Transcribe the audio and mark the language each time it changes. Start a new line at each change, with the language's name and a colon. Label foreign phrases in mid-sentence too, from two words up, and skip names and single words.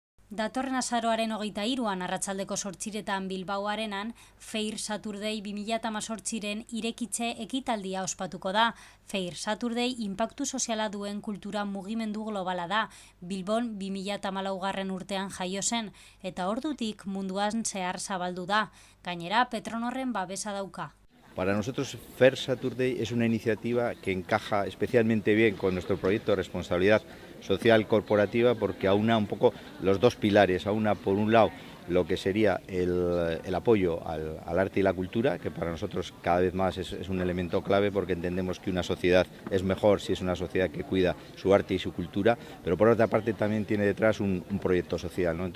Basque: Datorren azaroaren 23an arratsaldeko 8etan Bilbao Arenan, Fair Saturday 2018ren irekitze ekitaldia ospatuko da. Fair Saturday inpaktu soziala duen kultura mugimendu globala da. Bilbon 2014 urtean jaio zen, eta ordutik munduan zehar zabaldu da. Gainera, Petronorren babesa dauka.
Spanish: Para nosotros, Fair Saturday es una iniciativa que encaja especialmente bien con nuestro proyecto de responsabilidad social corporativa porque aúna un poco los dos pilares, aúna por un lado lo que sería el apoyo al arte y la cultura, que para nosotros cada vez más es un elemento clave porque entendemos que una sociedad es mejor si es una sociedad que cuida su arte y su cultura, pero por otra parte también tiene detrás un proyecto social, ¿no?